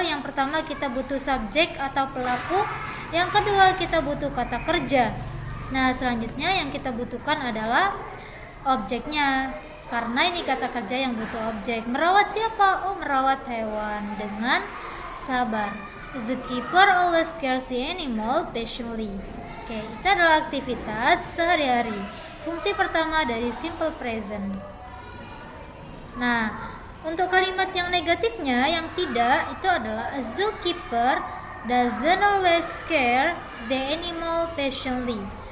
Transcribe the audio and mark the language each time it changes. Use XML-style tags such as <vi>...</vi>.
<id>Yang pertama kita butuh subjek atau pelaku. Yang kedua kita butuh kata kerja. Nah, selanjutnya yang kita butuhkan adalah objeknya. Karena ini kata kerja yang butuh objek. Merawat siapa? Oh, merawat hewan dengan sabar.</id> <en>The keeper always cares the animal patiently.</en> <id>Oke, itu adalah aktivitas sehari-hari. Fungsi pertama dari simple present. Nah, untuk kalimat yang negatifnya, yang tidak, itu adalah</id> <en>a zookeeper doesn't always care the animal patiently.</en>